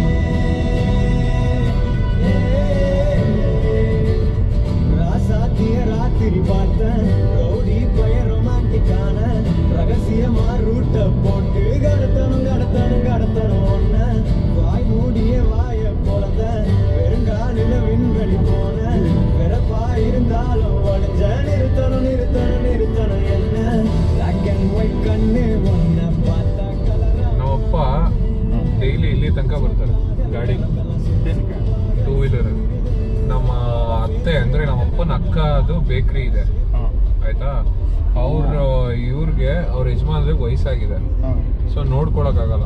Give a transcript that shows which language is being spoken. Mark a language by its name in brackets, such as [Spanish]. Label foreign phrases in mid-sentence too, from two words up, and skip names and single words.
[Tamil] ராசாத்திய ராத்திரி பார்த்தேன் ரவுடி பய ரொமான்டிக்கான ரகசியமா ரூட்ட போட்டு கடத்தணும் கடத்தணும் கடத்தணும் ஒன்ன. வாய் மூடிய வாய போலந்த வெறுங்காலில விண்வெளி போன வெறப்பா இருந்தாலும் ஒளிஞ்ச நிறுத்தணும் நிறுத்தணும் நிறுத்தணும் என்ன. [English] black and white [Tamil] கண்ணு ஒன்ன பார்த்தா கலரா [Kannada] ನಮ್ಮಪ್ಪ ಡೈಲಿ ಇಲ್ಲಿ ತನಕ ಬರ್ತಾರೆ ಗಾಡಿ, [English] two wheeler. [Kannada] ನಮ್ಮ ಅತ್ತೆ ಅಂದ್ರೆ ನಮ್ಮ ಅಪ್ಪನ ಅಕ್ಕ ಅದು ಬೇಕ್ರಿ ಇದೆ ಆಯ್ತಾ. ಇವ್ರಿಗೆ ಅವ್ರ ಯಜಮಾನ್ರಿಗೆ ವಯಸ್ಸಾಗಿದೆ, ಸೊ ನೋಡ್ಕೊಳಕ್ಕಾಗಲ್ಲ.